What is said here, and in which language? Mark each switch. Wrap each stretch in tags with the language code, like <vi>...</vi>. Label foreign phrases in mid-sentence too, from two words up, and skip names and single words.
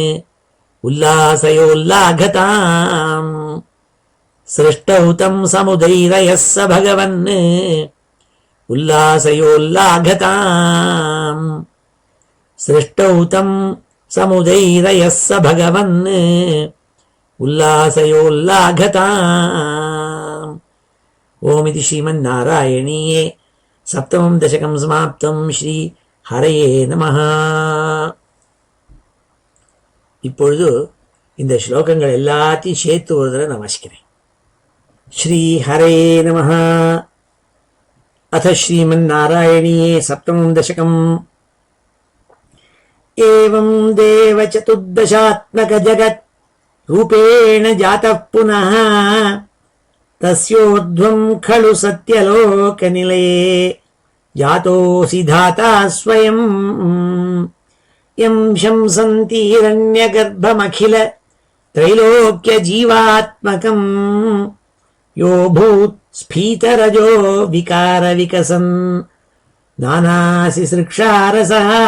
<sa>उल्लासयोल्लाघताम् सृष्टौ तं समुदैरयः स भगवन् उल्लासयोल्लाघताम् सृष्टौ तं समुदैरयः स भगवन् उल्लासयोल्लाघताम् ओमिति श्रीमन्नारायणीये सप्तमं दशकं समाप्तं श्री हरये நமஹ.</sa> <ta>இப்பொழுது இந்த ஸ்லோகங்கள் எல்லாத்தையும் சேர்த்து ஒரு தடவை நான் வாசிக்கிறேன்.</ta> <sa>श्री हरये नमः. अथ श्रीमन्नारायणीये सप्तमं दशकम्. एवं देव चतुर्दशात्मक जगत् रूपेण जातः पुनः तस्योर्ध्वं खलु सत्यलोकनिलये जातोऽसि धाता स्वयम् यं शंसन्तीरण्यगर्भमखिल त्रैलोक्यजीवात्मकम् यो भूत् स्फीतरजो विकार विकसन् नानासि सृक्षारसः</sa>